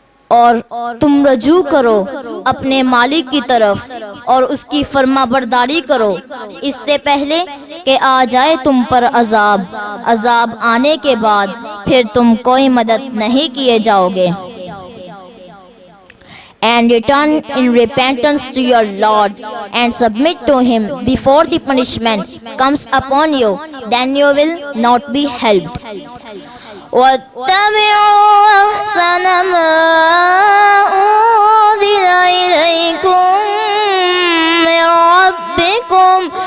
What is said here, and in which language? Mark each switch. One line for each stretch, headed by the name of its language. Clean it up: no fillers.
Hindi: और तुम रजू करो अपने मालिक की तरफ और उसकी फरमाबरदारी करो, इससे पहले कि आ जाए तुम पर अजाब आने के बाद फिर तुम कोई मदद नहीं किए जाओगे।
English: And return in repentance to your Lord and submit to Him before the punishment comes upon you, then you will not be helped.
Arabic: وَاتَّبِعُوا أَحْسَنَ مَا أُنزِلَ إِلَيْكُم مِّن رَّبِّكُم